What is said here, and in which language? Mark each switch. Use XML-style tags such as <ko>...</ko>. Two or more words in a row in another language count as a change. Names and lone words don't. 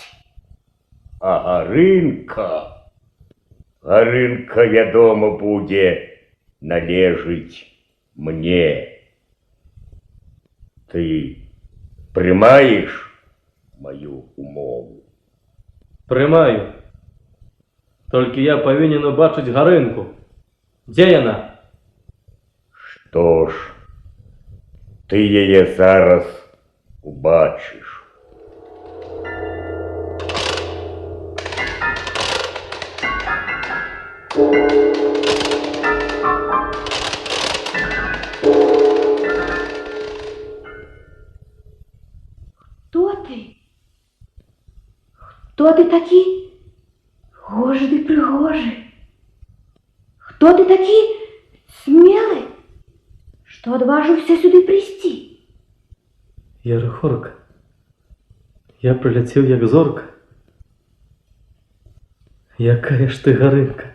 <be>А Гарынка, вядома, будзе належыць мне. Ты прымаеш мою умову? Прымаю. Только я повинен убачить Гарынку.</be> <ru>Где она?</ru> <be>Што ж, ты яе зараз убачыш.</be> <ru>Кто ты?</ru> <be>Кто ты такі? Гожы ды прыгожы. Хто ты такі смелы, што адважыўся сюды прыйсці? Я Рыхорка.</be> <ru>Я прилетел</ru> <be>як зорка. Якая ж ты, Гарынка.</be>